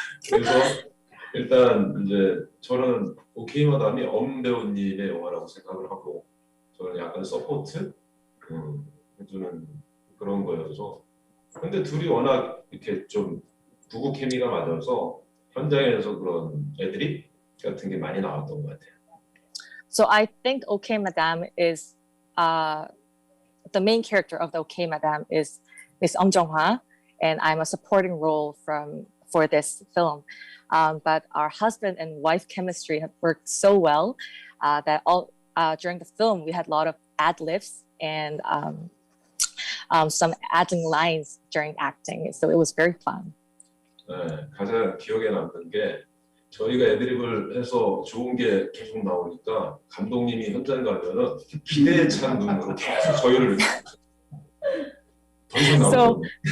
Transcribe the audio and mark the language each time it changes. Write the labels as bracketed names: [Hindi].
[Korean] 그래서 일단 이제 저는 오케이 마담이 엄 배우님의 영화라고 생각을 하고 저는 약간 서포트 해주는 그런 거여서 근데 둘이 워낙 이렇게 좀 부부 케미가 맞아서 현장에서 그런 애드립 같은 게 많이 나왔던 것 같아요. [English] So I think Okay Madame is the main character of the Okay Madame is Miss Om Jong-hwa, and I'm a supporting role for this film. But our husband and wife chemistry have worked so well that during the film we had a lot of ad-libs and some adding lines during acting. So it was very fun. [Korean] 네, 가장 기억에 남는 게 저희가 애드립을 해서 좋은 게 계속 나오니까 감독님이 현장 가면은 기대에 찬 눈으로 계속 저희를 더 이상 나오죠.